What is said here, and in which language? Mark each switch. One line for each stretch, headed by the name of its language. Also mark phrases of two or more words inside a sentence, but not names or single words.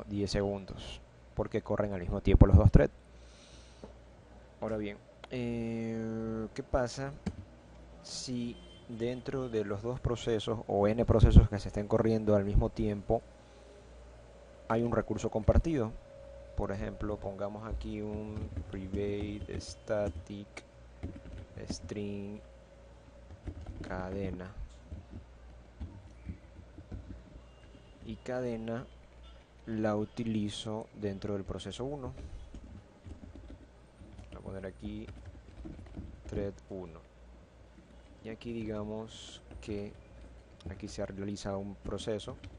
Spanish: 10 segundos, porque corren al mismo tiempo los dos threads. Ahora bien, ¿qué pasa si dentro de los dos procesos o n procesos que se estén corriendo al mismo tiempo hay un recurso compartido? Por ejemplo, pongamos aquí un
English: private static string
Spanish: cadena, y cadena la utilizo dentro del proceso 1. Voy a poner aquí thread 1, y aquí digamos que aquí se realiza un proceso